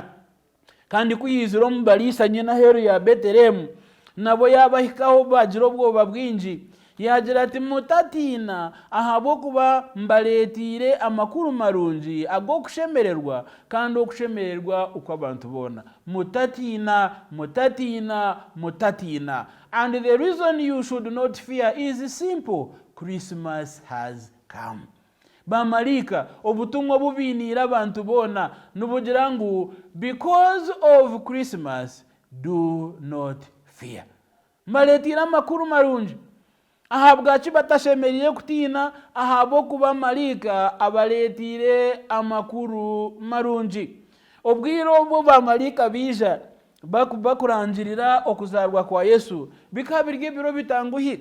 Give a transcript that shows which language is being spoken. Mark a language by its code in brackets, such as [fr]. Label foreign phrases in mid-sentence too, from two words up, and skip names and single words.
[nyn] Kandi kuyizira omu Baliisa nyina heru ya Betelehemu nabo yabahikaho bagira obwoba bwingi yagira ati mutatiina ahabw'okuba mbaletiire amakuru marungi ag'okushemererwa kandi okushemererwa okw'abantu boona. Mutatiina, mutatiina, mutatiina. [en] And the reason you should not fear is simple. Christmas has come. [nyn] Bamarika obutumwa bubiniira abantu boona nubugira ngu [en] because of Christmas do not fear. [nyn] Mbaletiire amakuru marungi ahabwaki batashemerire kutiina ahabw'okuba Marika abaletiire amakuru marungi. Obwire obwo bamarika biija bakurangirira okuzarwa kwa Yesu bikaba biri ebiro bitanguhi.